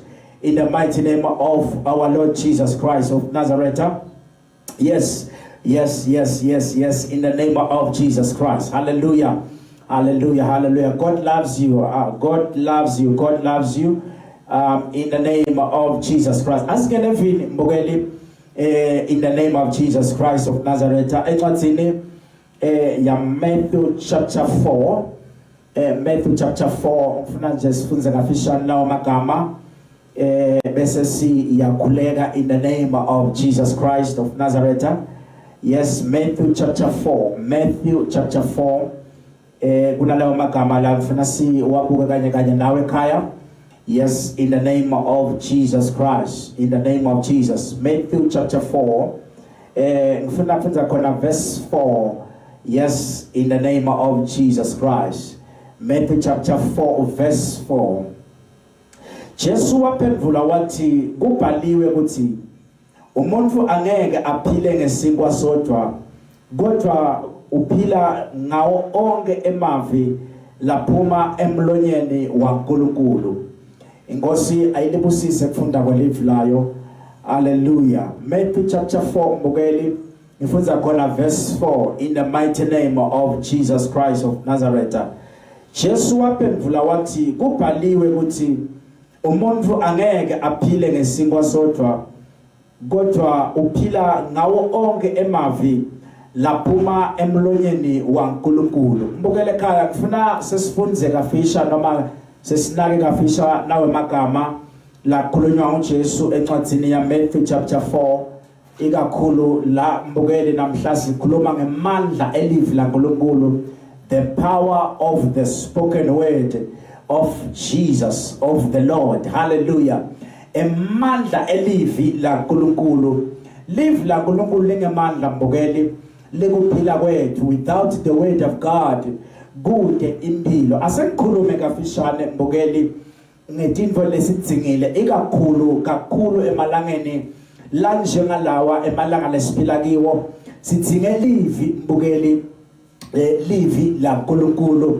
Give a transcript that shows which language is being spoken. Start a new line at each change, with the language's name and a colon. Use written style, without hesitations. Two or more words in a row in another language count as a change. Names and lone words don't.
English: In the mighty name of our Lord Jesus Christ of Nazareth. Yes, yes, yes, yes, yes. In the name of Jesus Christ. Hallelujah. Hallelujah. Hallelujah. God loves you. God loves you. God loves you. in the name of Jesus Christ.
Swati: Asike nevini mbukeli
English: in the name of Jesus Christ of Nazareth.
Swati: Encwadzini ya Matthew chapter 4. Matthew chapter 4 ngifuna nje sifunze ngafishane lawo magama bese siyakhuleka
English: in the name of Jesus Christ of Nazareth. Yes, Matthew chapter 4.
Swati: Matthew chapter 4 kunalawo magama la ngifuna siwabuke kanye nawe ekhaya.
English: Yes, in the name of Jesus Christ. In the name of Jesus. Matthew chapter 4.
Swati: Ngifuna kufunza khona verse 4.
English: Yes, in the name of Jesus Christ. Matthew chapter 4 verse 4.
Swati: Jesu waphendula wathi kubhaliwe ukuthi umuntu angeke aphile ngesinkwa sodwa kodwa uphila ngawo onke emavi laphuma emlonyeni waNkulunkulu. Inkosi ayilibusise kufunda kwelivi layo.
English: Hallelujah. Matthew chapter 4
Swati: mbukeli ngifundza khona
English: verse 4 in the mighty name of Jesus Christ of Nazareth.
Swati: Jesu waphendula wathi kubhaliwe ukuthi umuntu angeke aphile ngesinkwa sodwa kodwa uphila ngawo onke emavi laphuma emlonyeni waNkulunkulu. Mbukele ekhaya ngifuna sesifunze kafisha noma sesinake kafisha nawe magama la khulunywa uJesu encwadzini ya Matthew chapter 4 ikakhulu la mbukele namhla sikhuluma ngemandla elivi laNkulunkulu,
English: the power of the spoken word of Jesus, of the Lord. Hallelujah.
Swati: Emandla elivi laNkulunkulu. Live laNkulunkulu lingemandla mbukeli lekuphila kwethu.
English: Without the word of God
Swati: kude impilo. Asengikhulume kafishane mbukeli ngetintfo lesidzingile kakhulu emalangeni la njengalawa emalanga lesiphila kiwo. Sidzinge livi mbukeli livi laNkulunkulu.